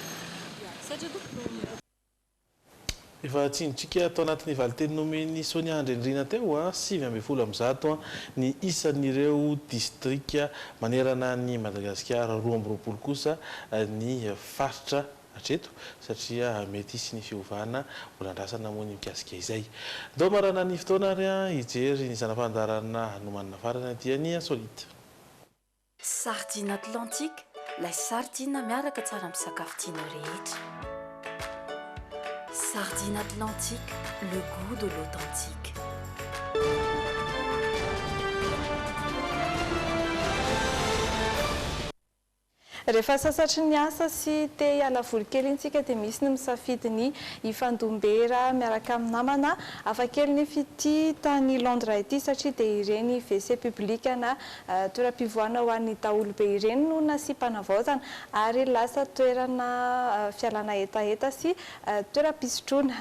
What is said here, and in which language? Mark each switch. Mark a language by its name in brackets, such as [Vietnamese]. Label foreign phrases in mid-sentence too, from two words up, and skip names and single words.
[Malagasy] Efa tsinitsika tao anatin'ny valiteny nomeny Sonia Andrendrina teo 700 ny isan'ireo distrika manerana ny Madagasikara, 220 kosa ny faritra hatreto satria mety isy ny fiovana mbola andrasana moa ny mikasika izay. Dao marana ny fotoana ary hijery ny zana-pandarana nomanina farana dia ny insolite. Sardine Atlantique, ilay sardine miaraka tsara amin'ny sakafo tianao rehetra. [French] Sardine Atlantique, le goût de l'authentique. [Malagasy] Rehefa sasatry ny asa sy te hiala voly kely intsika dia misy ny misafidy ny hifandombera miaraka amin'ny namana. Hafakely ny fity tany Londres ity satria dia ireny [French] WC public [Malagasy] na toeram-pivoahana ho an'ny daholobe ireny no nasipana-vaozana ary lasa toerana fialana hetaheta sy toeram-pisotroana.